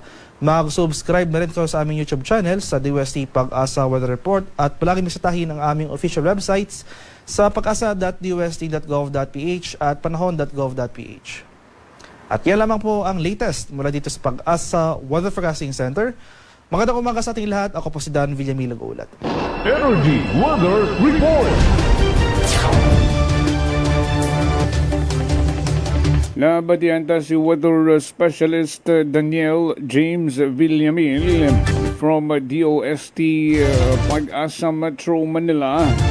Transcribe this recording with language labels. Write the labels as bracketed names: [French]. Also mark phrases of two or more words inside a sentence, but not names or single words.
[Filipino] Mag-subscribe na rin kayo sa aming YouTube channel sa DUST Pag-asa Weather Report at palaging bisitahin ang aming [English] official websites [Filipino] sa pag-asa.dust.gov.ph at panahon.gov.ph. At yan lamang po ang latest mula dito sa Pag-asa Weather Forecasting Center. Magandang umaga sa ating lahat. Ako po si Dan Villamil Nag-uulat. Energy Weather Report. [Hiligaynon] Nabatian ta si [English] Weather Specialist [Hiligaynon] Daniel James Villamil from DOST Pag-asa Metro Manila.